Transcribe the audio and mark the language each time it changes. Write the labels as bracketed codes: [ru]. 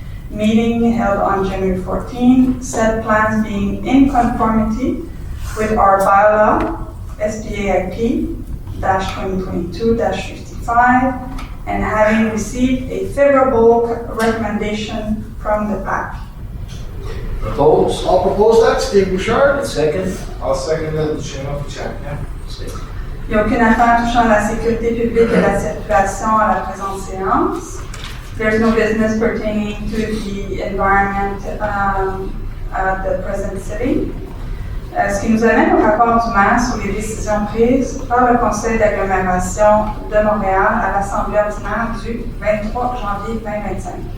[en] meeting held on January 14, said plans being in conformity with our bylaw, SPAIP-2022-55, and having received a favorable recommendation from the PAC. Propose. I'll propose that, Steve Bouchard. And second. I'll second that, the chairman of Tchèque. [fr] C'est. Il n'y a aucune affaire touchant la sécurité publique et la circulation à la présente séance. [en] There's no business pertaining to the environment at the present sitting. [fr] Ce qui nous amène au rapport du maire sur les décisions prises par le conseil d'agglomération de Montréal à l'Assemblée ordinaire du 23 janvier 2025.